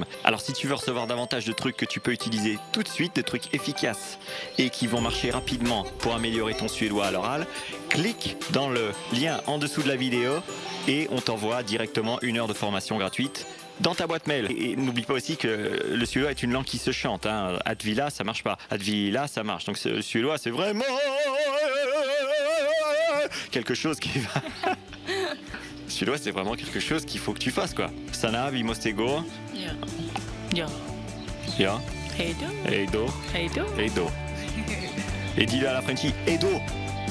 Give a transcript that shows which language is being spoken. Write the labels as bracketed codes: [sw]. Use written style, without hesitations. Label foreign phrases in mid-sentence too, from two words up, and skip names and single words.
[fr] Alors si tu veux recevoir davantage de trucs que tu peux utiliser tout de suite, des trucs efficaces et qui vont marcher rapidement pour améliorer ton suédois à l'oral, clique dans le lien en dessous de la vidéo et on t'envoie directement 1 heure de formation gratuite dans ta boîte mail. Et n'oublie pas aussi que le suédois est une langue qui se chante, hein. Advila, ça marche pas. Advila, ça marche. Donc le suédois, c'est vraiment quelque chose qui va... Le suédois, c'est vraiment quelque chose qu'il faut que tu fasses, quoi. [sv] Sana, vi måste gå. Ja. Ja. Ja. Hej då. Hej då. Hej då. Hej då. [fr] Et dis-le à la Frenchie. [sv] Hej då.